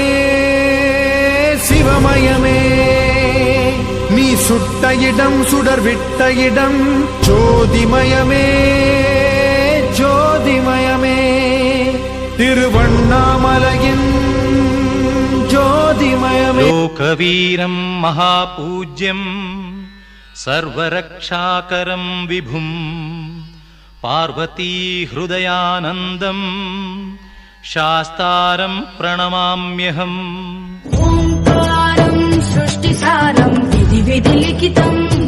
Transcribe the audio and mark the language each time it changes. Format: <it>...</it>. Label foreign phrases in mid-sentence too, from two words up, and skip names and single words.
<ta>சிவமயமே நீ சுட்ட இடம் சுடர் விட்ட இடம் ஜோதிமயமே ஜோதிமயமே திருவண்ணாமலையின் ஜோதிமயமே</ta> <sa>लोकवीरं महापूज्यं सर्वरक्षाकरं विभुं पार्वती हृदयानन्दं शास्तारं प्रणमाम्यहम् ओंकारं सृष्टिसारं विधि विधि लिखितं</sa>